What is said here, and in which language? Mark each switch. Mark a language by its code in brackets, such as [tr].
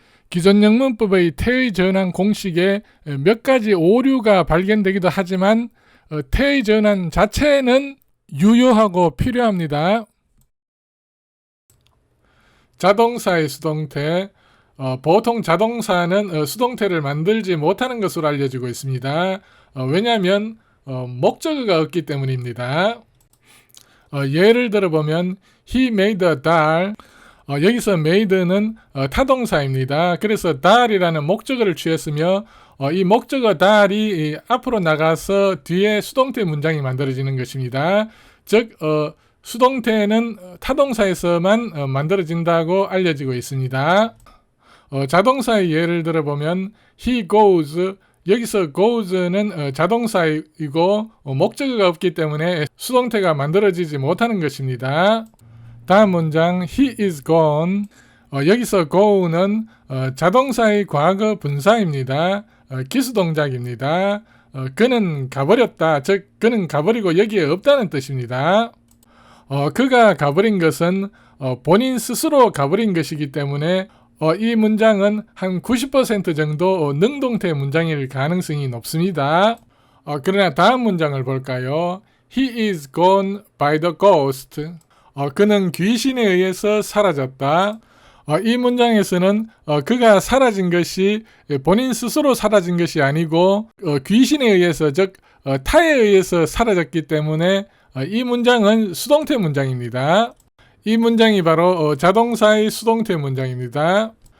[ko] 기존 영문법의 태의 전환 공식에 몇 가지 오류가 발견되기도 하지만 태의 전환 자체는 유효하고 필요합니다. 자동사의 수동태, 보통 자동사는 수동태를 만들지 못하는 것으로 알려지고 있습니다. 왜냐하면 목적어가 없기 때문입니다. 예를 들어보면 [en] He made a doll. [ko] 여기서 made는 타동사입니다. 그래서 doll이라는 목적어를 취했으며 이 목적어 doll이 앞으로 나가서 뒤에 수동태 문장이 만들어지는 것입니다. 즉 수동태는 타동사에서만 만들어진다고 알려지고 있습니다. 자동사의 예를 들어보면 [en] He goes. [ko] 여기서 goes는 자동사이고 목적어가 없기 때문에 수동태가 만들어지지 못하는 것입니다. 다음 문장 [en] He is gone. [ko] 여기서 go는 자동사의 과거 분사입니다. 기수동작입니다. 그는 가버렸다. 즉 그는 가버리고 여기에 없다는 뜻입니다. 그가 가버린 것은 본인 스스로 가버린 것이기 때문에 이 문장은 한 90% 정도 능동태 문장일 가능성이 높습니다. 그러나 다음 문장을 볼까요? [en] He is gone by the ghost. [ko] 그는 귀신에 의해서 사라졌다. 이 문장에서는 그가 사라진 것이 본인 스스로 사라진 것이 아니고 귀신에 의해서, 즉 타에 의해서 사라졌기 때문에 이 문장은 수동태 문장입니다. 이 문장이 바로 자동사의 수동태 문장입니다.